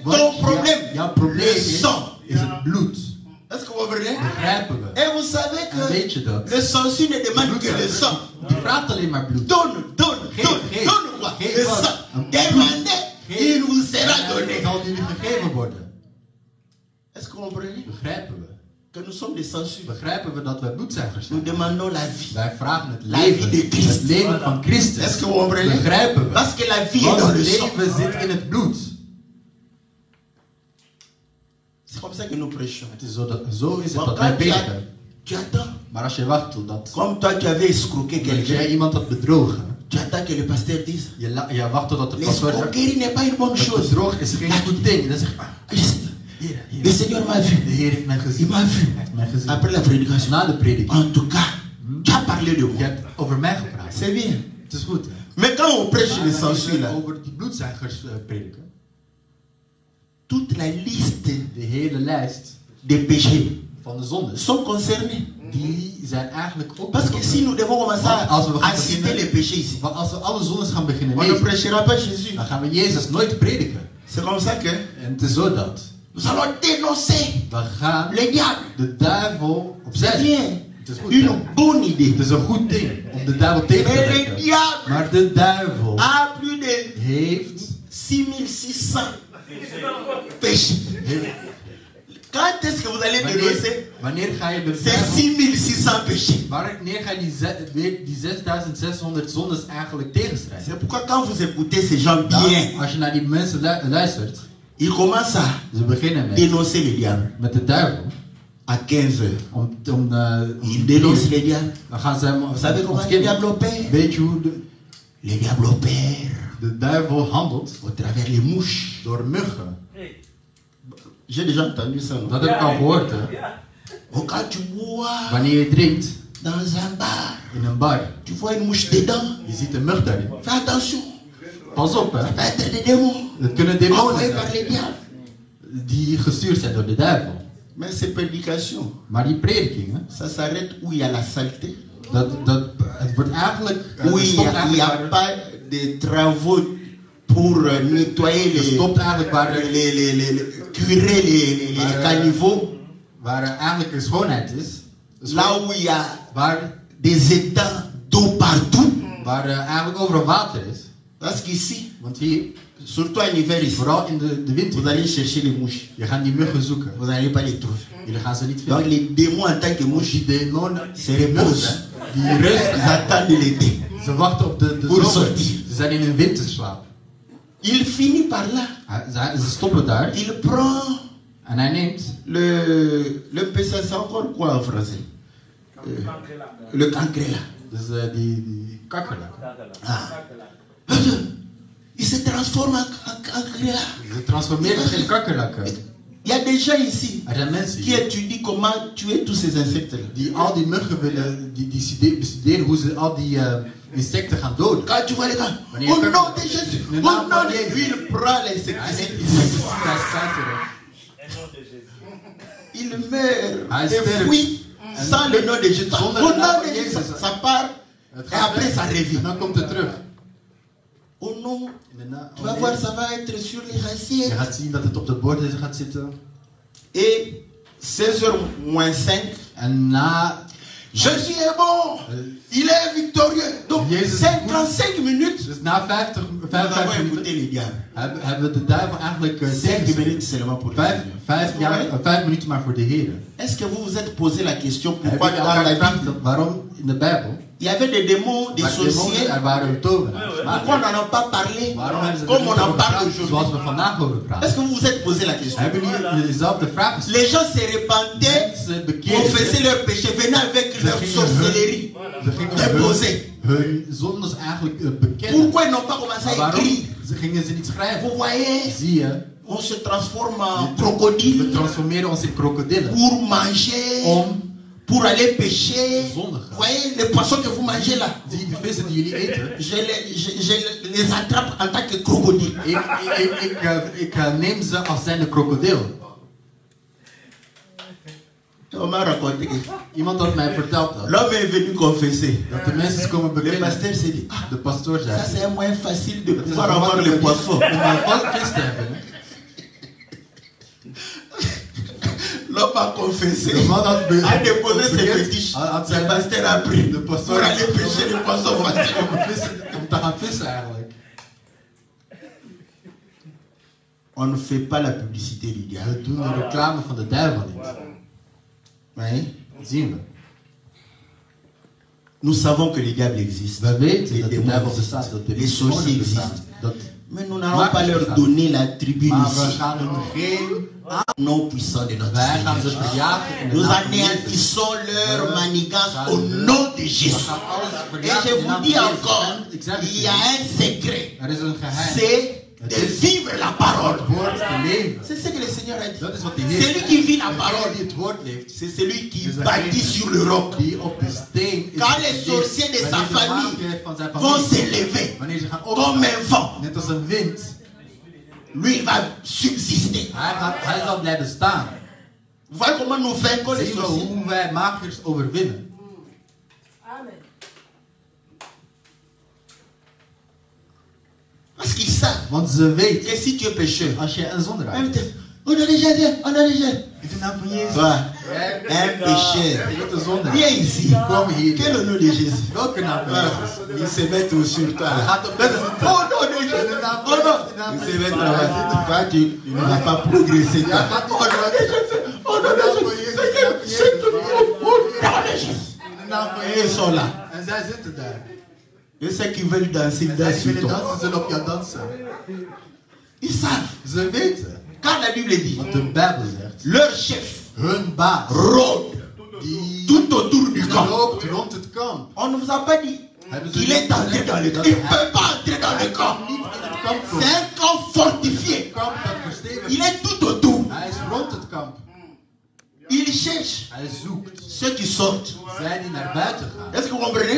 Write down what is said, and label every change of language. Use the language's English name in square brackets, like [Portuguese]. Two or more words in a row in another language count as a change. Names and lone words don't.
[Dutch] Want [French] ton problème, [Dutch] jouw probleem [French] le sang. [Dutch] is het bloed. [French] Est-ce que vous comprenez? [Dutch] Begrijpen we. [French] Et vous savez [Dutch] En weet je [French] que [Dutch] dat? [French] le sangsue ne [Dutch] De [French] demande que le [Dutch] bloedzuiger, [French] sang. [Dutch] die vraagt alleen maar bloed. [French] Donne, donne, [Dutch] Geef, [French] donne, [Dutch] geef. [French] donne quoi? [Dutch] Geef [French] Le [Dutch] wat? [French] sang. [Dutch] Een [French] Demandez, [Dutch] Geef. [French] il vous sera [Dutch] En [French] donné. [Dutch] het zal jullie gegeven worden. [French] Est-ce que vous comprenez? [Dutch] Begrijpen we. [French] Que nous sommes des sangsues. [Dutch] Begrijpen we dat wij bloedzuigers [French] Nous [Dutch] zijn. [French] demandons la vie. [Dutch] Wij vragen het [French] La [Dutch] leven. [French] vie de Christ. [Dutch] Het leven van Christus. [French] Est-ce que vous comprenez? [Dutch] Begrijpen we. [French] Parce que la vie est [Dutch] Want [French] dans [Dutch] het [French] le sang. [Dutch] leven zit in het bloed. [French] C'est comme ça que nous prêchons. [Dutch] Het is zo is het Maar dat wij [French] quand tu [Dutch] prediken. [French] tu attends. [Dutch] Maar als je wacht totdat [French] Comme toi, tu avais escroqué [Dutch] dat [French] quelqu'un. [Dutch] jij iemand had bedrogen. [French] Tu attends que le pasteur dise. [Dutch] Je wacht totdat de pastor zegt, [French] L'escroquerie n'est pas une bonne [Dutch] het [French] chose. [Dutch] bedrog is geen goed ding. Dan zeg je, [French] Le Seigneur m'a vu. [Dutch] de Heer heeft mij [French] Il [Dutch] gezien. [French] m'a [Dutch] Hij [French] vu. [Dutch] heeft mij gezien. [French] Après la prédication. [Dutch] Na de prediking. [French] En tout cas, tu as parlé de [Dutch] Je [French] moi. [Dutch] hebt over mij gepraat. [French] C'est bien. [Dutch] Het is goed. Hè? [French] Mais quand on prêche [Dutch] Maar [French] les [Dutch] wanneer [French] sensus [Dutch] we [French] là, [Dutch] over die bloedzuigers prediken. [French] toute la liste [Dutch] De hele lijst [French] des péchés [Dutch] van de zondes. [French] sont concernés. [Dutch] Die zijn eigenlijk ook. [French] Parce que si nous devons commencer [Dutch] Als we gaan [French] à citer [Dutch] beginnen- [French] les péchés ici, [Dutch] Want als we alle zondes gaan beginnen [French] on ne [Dutch] lezen, [French] prêchera pas Jésus. [Dutch] dan gaan we Jezus nooit prediken. [French] C'est comme ça que [Dutch] En het is zo dat [French] nous allons dénoncer [Dutch] we gaan [French] le diable. [Dutch] de duivel [French] C'est [Dutch] opzij. [French] bien. [Dutch] Het is goed. [French] Une [Dutch] Hè? [French] bonne idée. [Dutch] Het is een goed ding om de duivel tegen te [French] Mais le [Dutch] werken. [French] diable [Dutch] Maar de duivel [French] a plus de [Dutch] heeft [French] 6600 péchés. Quand est-ce que vous allez dénoncer [Dutch] wanneer ga je de [French] ces [Dutch] duivel... [French] 6600 péchés? [Dutch] Wanneer ga je die 6600 zondes eigenlijk tegenstrijden? [French] C'est pourquoi quand vous écoutez ces gens bien, [Dutch] Als je naar die mensen luistert, [French] ils commencent à [Dutch] ze beginnen [French] dénoncer le diable [Dutch] met de duivel. [French] à 15 heures. Ils dénoncent le diable. [Dutch] Dan gaan ze hem... [French] Vous savez comment le diable opère? [Dutch] Weet je hoe [French] Le diable opère [Dutch] de duivel handelt? [French] au travers les mouches. [Dutch] Door muggen. [French] J'ai déjà entendu ça. Non? [Dutch] Dat heb ik al gehoord, hè. [French] Oh, quand tu bois [Dutch] Wanneer je drinkt [French] dans un bar, [Dutch] in een bar, [French] tu vois une mouche dedans. [Dutch] je ziet een mug daarin. [French] Fais attention. [Dutch] Pas op, hè. [French] Ça peut être des démons [Dutch] Het kunnen demonen [French] envoyés par [Dutch] zijn [French] le diable. [Dutch] die gestuurd zijn door de duivel. [French] Mais ces prédications, [Dutch] Maar die predikingen, [French] ça s'arrête où il y a la saleté. [Dutch] het wordt eigenlijk... [French] Où il n'y a pas de travaux pour nettoyer [Dutch] Het stopt eigenlijk waar [French] curer les caniveaux. [Dutch] Waar eigenlijk een schoonheid is. [French] Là où il y a [Dutch] Waar [French] des étangs d'eau partout. [Dutch] Waar eigenlijk overal water is. [French] Parce qu'ici, [Dutch] Want hier, [French] surtout en hiver ici, [Dutch] vooral in de winter, [French] vous allez chercher les mouches. [Dutch] je gaat die muggen zoeken. [French] Vous n'allez pas les trouver. [Dutch] Jullie gaan ze niet [French] Donc [Dutch] vinden. [French] les démons en tant que mouches [Dutch] Die demonen, [French] se reposent. [Dutch] die rusten. [French] Ils attendent l'été. [Dutch] Ze wachten op de [French] Pour [Dutch] zomer. [French] sortir. [Dutch] Ze zijn in een winterslaap. [French] Il finit par là. [Dutch] Ze stoppen daar. [French] Il prend [Dutch] En hij neemt [French] le PSA, c'est encore quoi en français? Le cancrela. [Dutch] dus die kakkerlak. [French] Ah. Il se transforme en cancrela. [Dutch] Ze transformeren zich in kakkerlakken. [French] Il y a des gens ici [Dutch] Er zijn mensen [French] qui étudient comment tuer tous ces insectes-là. [Dutch] die al die muggen willen, die bestuderen hoe ze al die insecten gaan doden. [French] Quand tu vois les gars, [Dutch] Wanneer [French] au [Dutch] je [French] nom de Jésus, Le au [Dutch] naam [French] nom [Dutch] van [French] de [Dutch] Jezus. [French] lui, il prend l'insecticide. Il meurt et fuit sans le nom de Jésus. Au nom de Jésus, ça part et après ça revient. [Dutch] En dan komt het terug. [French] Au nom, tu vas voir, ça va être sur les [Dutch] Je [French] racines. [Dutch] gaat zien dat het op de borden gaat zitten. [French] Et 16h moins 5, [Dutch] En na [French] Jésus est bon, il est victorieux. Donc [Dutch] Jezus is [French] 55 minutes, [Dutch] dus na 55 [French] nous avons [Dutch] minuten [French] écouté les diables. [Dutch] hebben we de duivel eigenlijk [French] 5 minutes seulement pour les diables. [Dutch] 5 minuten maar voor de Heer. [French] Est-ce que vous vous êtes posé la question [Dutch] Heb [French] pourquoi [Dutch] je [French] dans [Dutch] elkaar [French] la [Dutch] gevraagd [French] Bible [Dutch] waarom in de Bijbel? [French] il y avait des démons, des [Dutch] Maar demonen, [French] sorciers? [Dutch] er waren tovenaars. [French] Pourquoi on n'en a pas parlé [Dutch] Waarom hebben ze er [French] comme [Dutch] niet [French] on en [Dutch] over [French] parle [Dutch] gepraat [French] aujourd'hui? [Dutch] zoals we vandaag over praten? [French] Est-ce que vous vous êtes posé la question? [Dutch] Hebben jullie dezelfde vraag gesteld? [French] Les gens se repentaient, [Dutch] Mensen bekeerden [French] confessaient [Dutch] zich. [French] leurs péchés, venaient avec leur sorcellerie, [Dutch] Ze gingen [French] déposer. [Dutch] hun zondes eigenlijk bekennen. [French] Pourquoi ils n'ont pas commencé [Dutch] Maar [French] à [Dutch] waarom [French] écrire? [Dutch] gingen ze niet schrijven? [French] Vous voyez, [Dutch] Zie je, [French] on se transforme en [Dutch] we [French] crocodile [Dutch] transformeren ons in krokodillen. [French] pour manger, [Dutch] Om [French] pour aller pêcher. [Dutch] zonde [French] Vous voyez les poissons que vous mangez là? [Dutch] die vissen die jullie eten. [French] Je les attrape en tant que crocodile. [Dutch] Ik neem ze als zijn de krokodil. [French] On m'a raconté que [Dutch] Iemand had mij verteld dat. [French] l'homme est venu confesser. [Dutch] Dat de mensen komen [French] Le [Dutch] bekennen. [French] pasteur s'est dit, ah, [Dutch] De pastoor [French] ça [Dutch] zei. [French] c'est un moyen facile de [Dutch] Het is [French] pouvoir avoir les poissons. [Dutch] om een vis te hebben. [French] L'homme a confessé, [Dutch] De man had [French] a déposé ses [Dutch] bekend, [French] fétiches. [Dutch] had [French] Le [Dutch] zijn [French] pasteur a pris [Dutch] de [French] pour [Dutch] pastoor [French] aller pêcher les poissons faciles. [Dutch] om te gaan vissen eigenlijk. [French] On ne fait pas la publicité du diable. [Dutch] We doen de reclame van de duivel niet. [French] Oui. [Dutch] Zien we. [French] Nous savons que le diable existe. [Dutch] We weten [French] Les [Dutch] dat de [French] démons [Dutch] duivel [French] existent. [Dutch] bestaat, dat de [French] Les sorciers [Dutch] demonen bestaan. [French] existent. [Dutch] Dat, [French] Mais nous n'allons pas leur donner la tribune [Dutch] maar we [French] ici. [Dutch] gaan hun geen... [French] Nom puissant de notre [Dutch] Wij gaan ze [French] Seigneur. [Dutch] verjagen in de [French] Nous [Dutch] naam van Jezus. [French] anéantissons leur [Dutch] We [French] manigance [Dutch] gaan [French] au [Dutch] hun- [French] nom de [Dutch] we [French] Jésus. [Dutch] gaan alles [French] Et [Dutch] verjagen [French] je [Dutch] in de naam [French] vous dis [Dutch] van Jezus. [French] encore, [Dutch] En ik zeg het [French] il y a [Dutch] jullie, [French] un secret. [Dutch] er is een geheim. [French] C'est de vivre la parole. [Dutch] Het woord te leven. [French] C'est ce que le Seigneur a dit. [Dutch] Dat is wat de Heer [French] Celui qui vit la [Dutch] Degene [French] parole, [Dutch] die het woord leeft, [French] c'est celui qui [Dutch] is [French] bâtit [Dutch] degene [French] sur le roc. [Dutch] die op de steen is [French] Quand les [Dutch] geleefd. [French] sorciers de sa [Dutch] Wanneer de [French] famille [Dutch] maagden van zijn [French] vont [Dutch] familie, [French] s'élever [Dutch] wanneer ze gaan [French] comme [Dutch] opstaan, [French] un vent, [Dutch] net als een wind, [French] lui il va subsister. [Dutch] hij zal blijven staan. [French] Vous voyez comment nous vaincons les [Dutch] Zien we [French] sorciers? [Dutch] hoe wij makers overwinnen. [French] Amen. Parce qu'ils savent [Dutch] Want ze weet, [French] que si tu es pécheur, [Dutch] als je een zondaar [French] même [Dutch] bent, [French] on a déjà dit, on a déjà. [Dutch] in de naam van Jezus, [French] Toi, un pécheur, [Dutch] je bent een zondaar. [French] viens ici. [Dutch] Kom hier. [French] Quel est le nom de Jésus? [Dutch] Welke naam van [French] Voilà. [Dutch] Jezus? [French] Il se met tout sur toi. [Dutch] Hij gaat op [French] Oh non, non, [Dutch] in de naam [French] oh non. [Dutch] van [French] Il se met là-bas. Toi, tu n'as pas progressé. [Dutch] Ja, gaat [French] Oh non, oh non, [Dutch] in de naam van [French] ils [Dutch] Jezus. [French] sont là. [Dutch] En zij zitten daar. [French] Et ceux qui veulent danser, [Dutch] En [French] dansent [Dutch] zij [French] sur [Dutch] willen [French] toi. [Dutch] dansen, zullen op jou dansen. [French] Ils savent. [Dutch] Ze weten. [French] Quand la Bible dit, [Dutch] Wat de Bijbel zegt. [French] leur chef [Dutch] Hun baas. [French] rôde [Dutch] Die [French] tout autour du camp. [Dutch] loopt rond het kamp. [French] On ne vous a pas dit qu'il est entré dans le camp. Il ne peut pas entrer dans le camp. [Dutch] Niet in het kamp [French] C'est [Dutch] komen. [French] un camp fortifié. [Dutch] Kamp dat verstevigd [French] Il [Dutch] is. [French] est tout autour. [Dutch] Hij is rond het kamp. [French] Il cherche [Dutch] Hij zoekt. [French] ceux qui sortent. [Dutch] Zij die naar buiten gaan. [French] Est-ce que vous comprenez?